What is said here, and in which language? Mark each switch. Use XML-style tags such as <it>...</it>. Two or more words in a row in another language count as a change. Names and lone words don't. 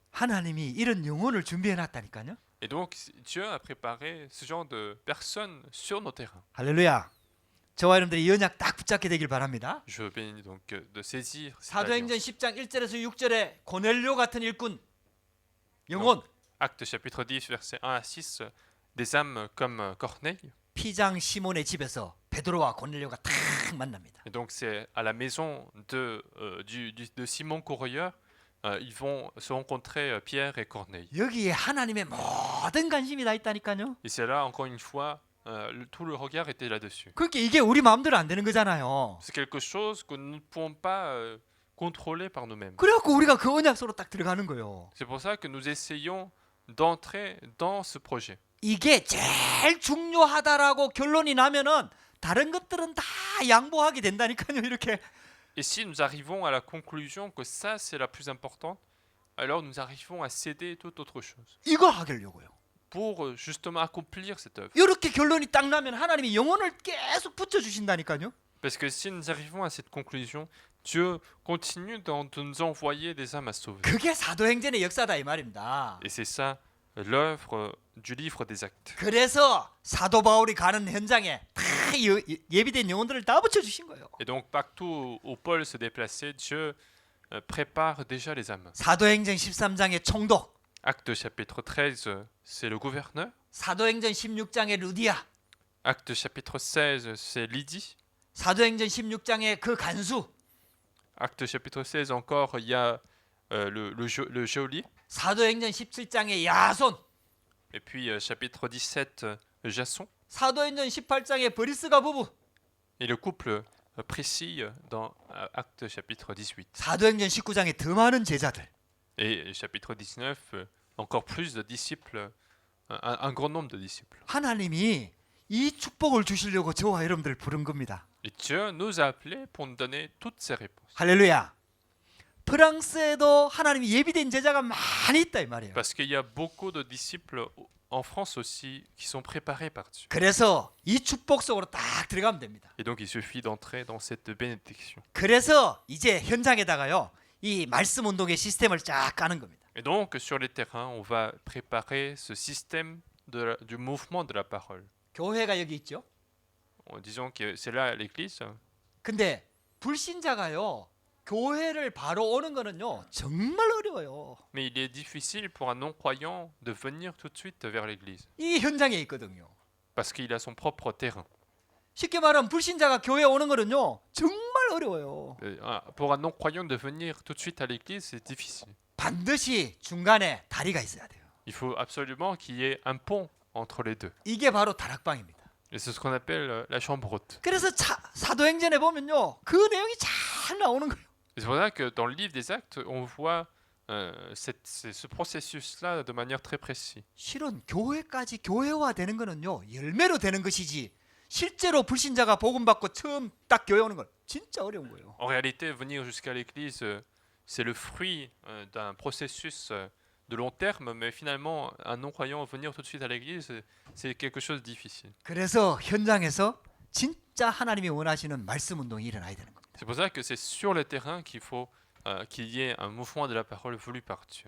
<ko>하나님이 이런 영혼을 준비해 놨다니까요.</ko> <fr>Et donc, Dieu a préparé ce genre de personnes sur nos terrains.</fr> <ko>할렐루야. 저와 여러분들이 이 언약 딱 붙잡게 되길 바랍니다.</ko> <fr>Je bénis donc de saisir cette</fr> <ko>사도행전</ko> <fr>alliance.</fr> <ko>10장 1절에서 6절에 고넬료 같은 일꾼 영혼</ko> <fr>Acte chapitre 10, versets 1 à 6, des âmes comme Corneille.</fr> <ko>피장 시몬의 집에서 베드로와 고넬료가 딱 만납니다.</ko> <fr>Et donc, c'est à la maison de Simon Courrieur, ils vont se rencontrer Pierre et Corneille.</fr> <ko>여기에 하나님의 모든 관심이 다 있다니까요.</ko> <fr>Et c'est là, encore une fois, tout le regard était là-dessus.</fr> <ko>그렇게 이게 우리 마음대로 안 되는 거잖아요.</ko> <fr>C'est quelque chose que nous ne pouvons pas contrôler par nous-mêmes.</fr> <ko>그래갖고 우리가 그 언약소로 딱 들어가는 거예요.</ko> <fr>C'est pour ça que nous essayons d'entrer dans ce projet.</fr> <ko>이게 제일 중요하다라고 결론이 나면은 다른 것들은 다 양보하게 된다니까요. 이렇게</ko> <fr>Et si nous arrivons à la conclusion que ça, c'est la plus importante, alors nous arrivons à céder toute autre chose</fr> <ko>이거 하려고요.</ko> <fr>pour justement accomplir cette œuvre.</fr> <ko>이렇게 결론이 딱 나면 하나님이 영혼을 계속 붙여주신다니까요.</ko> <fr>Parce que si nous arrivons à cette conclusion, Dieu continue de nous envoyer des âmes à sauver.</fr> <ko>그게 사도행전의 역사다 이 말입니다.</ko> <fr>Et c'est ça l'œuvre du livre des actes.</fr> <ko>그래서 사도 바울이 가는 현장에 다 예비된 영혼들을 다 붙여주신 거예요.</ko> <fr>Et donc partout où Paul se déplaçait, Dieu prépare déjà les âmes.</fr> <ko>사도행전 13장의 총독,</ko> <fr>Acte chapitre 13, c'est le gouverneur.</fr> <ko>사도행전 16장의 루디아,</ko> <fr>Acte chapitre 16, c'est Lydie.</fr> <ko>사도행전 16장의 그 간수,</ko> <fr>Acte chapitre 16 encore, il y a le geôlier.</fr> <ko>사도행전 17장의 야손,</ko> <fr>Et puis chapitre 17, Jason.</fr> <ko>사도행전 18장의 브리스가 부부,</ko> <fr>Et le couple Priscille dans Acte chapitre 18.</fr> <ko>사도행전 19장의 더 많은 제자들.</ko> <fr>Et chapitre 19, encore plus de disciples, un grand nombre de disciples.</fr> <ko>하나님이 이 축복을 주시려고 저와 여러분들 부른 겁니다.</ko> <fr>Et Dieu nous a appelés pour nous donner toutes ces réponses.</fr> <ko>할렐루야. 프랑스에도 하나님이 예비된 제자가 많이 있다 이 말이에요.</ko> <fr>Parce qu'il y a beaucoup de disciples en France aussi qui sont préparés par Dieu.</fr> <ko>그래서 이 축복 속으로 딱 들어가면 됩니다.</ko> <fr>Et donc il suffit d'entrer dans cette bénédiction.</fr> <ko>그래서 이제 현장에다가요. 이 말씀 운동의 시스템을 쫙 까는 겁니다.</ko> <fr>Et donc sur les terrains, on va préparer ce système du mouvement de la parole.</fr> <ko>교회가 여기 있죠.</ko> <fr>Disons que c'est là l'église.</fr> <ko>근데 불신자가요. 교회를 바로 오는 거는요. 정말 어려워요.</ko> <fr>Mais il est difficile pour un non-croyant de venir tout de suite vers l'église.</fr> <ko>이 현장에 있거든요.</ko> <fr>Parce qu'il a son propre terrain.</fr> <ko>쉽게 말하면 불신자가 교회에 오는 거는요. 정말 어려워요.</ko> <fr>Pour un non-croyant de venir tout de suite à l'église, c'est difficile.</fr> <ko>반드시 중간에 다리가 있어야 돼요.</ko> <fr>Il faut absolument qu'il y ait un pont entre les deux.</fr> <ko>이게 바로 다락방입니다.</ko> <fr>Et c'est ce qu'on appelle la chambre haute.</fr> <ko>그래서 사도행전에 보면요. 그 내용이 잘 나오는 거예요.</ko> <fr>Et c'est pour ça que dans le livre des actes, on voit ce processus-là de manière très précise.</fr> <ko>실은 교회까지 교회화되는 거는요. 열매로 되는 것이지. 실제로 불신자가 복음 받고 처음 딱 교회 오는 걸 진짜 어려운 거예요.</ko> <fr>En réalité, venir jusqu'à l'église, c'est le fruit d'un processus de long terme, mais finalement, un non-croyant venir tout de suite à l'église, c'est quelque chose de difficile.</fr> <ko>그래서 현장에서 진짜 하나님이 원하시는 말씀 운동이 일어나야 되는 겁니다.</ko> <fr>C'est pour ça que c'est sur le terrain qu'il faut qu'il y ait un mouvement de la parole voulu par Dieu.</fr>